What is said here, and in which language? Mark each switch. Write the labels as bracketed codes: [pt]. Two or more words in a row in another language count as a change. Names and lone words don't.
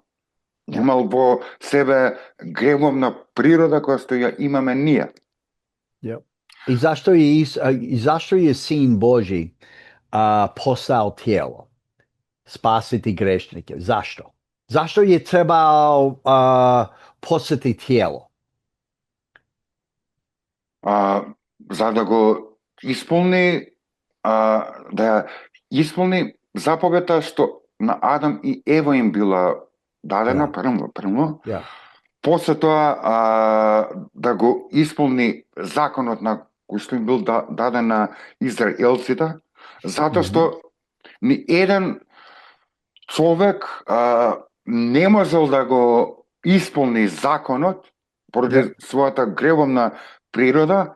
[mk] Немал во себе гревовна природа која што ја имаме ние. [en] Yep. [mk] И зашто е Син Божи постал тело? [sr] Спасити грешнike. Зашто? Зашто je trebao postati тело? [mk] За да го исполни да ја исполни заповедта што на Адам и Ева им била дадена прво. [en] Yeah. [mk] После тоа да го исполни законот на кој што им бил даден на израелците, затоа што ни еден човек не можел да го исполни законот поради својата гревовна природа.